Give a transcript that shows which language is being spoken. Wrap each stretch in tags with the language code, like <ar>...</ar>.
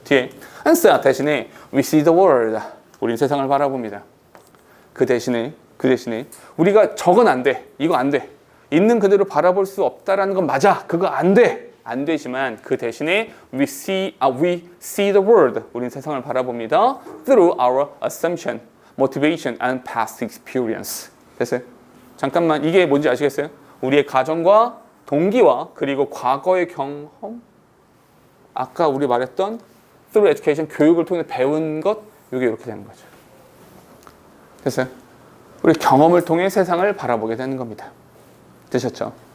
<ko>뒤에 answer 대신에</ko> <en>we see the world,</en> <ko>우린 세상을 바라봅니다. 그 대신에 우리가 저건 안 돼, 이거 안 돼, 있는 그대로 바라볼 수 없다라는 건 맞아, 그거 안 돼, 안 되지만 그 대신에</ko> <en>we see the world,</en> <ko>우린 세상을 바라봅니다.</ko> <en>through our assumption, motivation and past experience.</en> <ko>됐어요? 잠깐만, 이게 뭔지 아시겠어요? 우리의 가정과 동기와 그리고 과거의 경험, 아까 우리 말했던</ko> <en>through education,</en> <ko>교육을 통해 배운 것, 이게 이렇게 되는 거죠. 됐어요? 우리 경험을 통해 세상을 바라보게 되는 겁니다. 되셨죠?</ko>